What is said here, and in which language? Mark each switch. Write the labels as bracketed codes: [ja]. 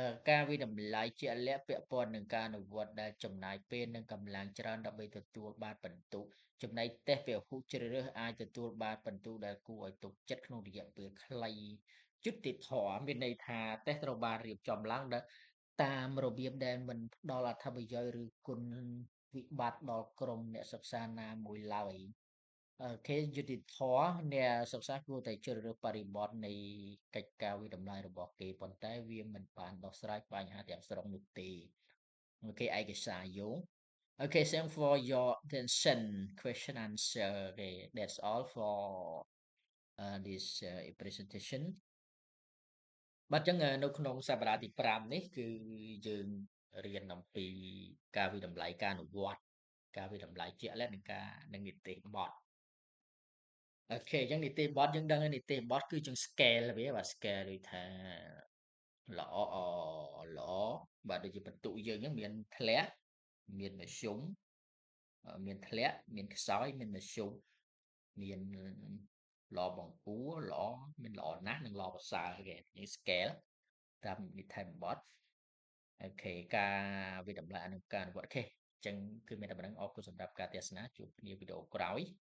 [km] ការវិតម្លៃជាក់លាក់ពាក់ព័ន្ធនឹងការអនុវត្តដែលចំណាយពេលនិងកម្លាំងច្រើនដើម្បីទទួលបានបន្ទុកចំណែកតេស្តពហុជ្រើសរើសអាចទទួលបានបន្ទុកដែលគួរឲ្យទុកចិត្តក្នុងរយៈពេលខ្លីយុត្តិធម៌មានន័យថាតេស្តត្រូវបានរៀបចំឡើងតាមរបៀបដែលមិនផ្ដល់អត្ថប្រយោជន៍ឬគុណវិបត្តិដល់ក្រុមអ្នកសិក្សាណាមួយឡើយ គេយុត្តិធម៌អ្នកសិក្សាគួរតែជ្រើសរើសបរិបទនៃកិច្ចការវិតម្លៃរបស់គេប៉ុន្តែវាមិនបានដោះស្រាយបញ្ហាទាំងស្រុងនោះទេគេឯកសារយោង [en] Okay, thanks for your attention. Question answer. Okay, that's all for this presentation. [km] បាទអញ្ចឹងនៅក្នុងសប្តាហ៍ទី5នេះគឺយើងរៀនអំពីការវិតម្លៃការអនុវត្តការវិតម្លៃជាក់លាក់និងនីតិបទ អូខេអញ្ចឹងនីតិបទយើងដឹងហើយនីតិបទគឺយើង scale វាបាទ scale ដូចថាល្អល្អបាទដូចជាបន្ទុកយើងហ្នឹងមានធ្លាក់មានមធ្យមមានធ្លាក់មានខ្សោយមានមធ្យមមានល្អបង្ពួរល្អមានល្អណាស់និងល្អប្រសើរគេយើង scale តាមនីតិបទអូខេការវិតម្លៃអនុការអនុវត្តអូខេអញ្ចឹងគឺមានតែប៉ុណ្្នឹងអរគុណសម្រាប់ការទស្សនាជួបគ្នាវីដេអូក្រោយ